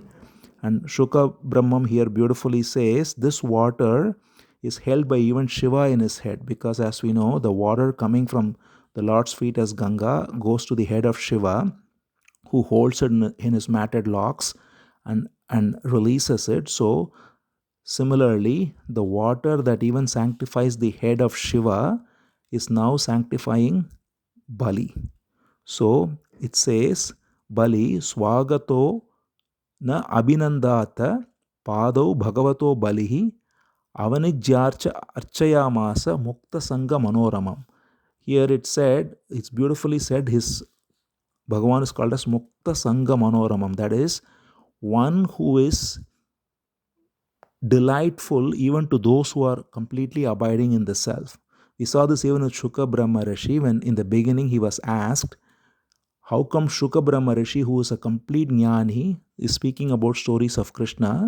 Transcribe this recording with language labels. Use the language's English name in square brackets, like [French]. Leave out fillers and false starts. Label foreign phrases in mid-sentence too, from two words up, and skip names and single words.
[English] And Shuka Brahmam here beautifully says this water is held by even Shiva in his head, because as we know, the water coming from the Lord's feet as Ganga goes to the head of Shiva, who holds it in his matted locks and releases it. So similarly, the water that even sanctifies the head of Shiva is now sanctifying Bali. So it says, [Sanskrit] Bali swagato na abhinandata padau bhagavato balihi avanijyarcha archayamasa mukta sangha manoramam. [English] Here it's beautifully said, his Bhagavan is called as [Sanskrit] Mukta Sangha Manoramam. [English] That is, one who is delightful even to those who are completely abiding in the self. We saw this even with Shuka Brahma Rishi, when in the beginning he was asked, how come Shuka Brahma Rishi, who is a complete jnani, is speaking about stories of Krishna?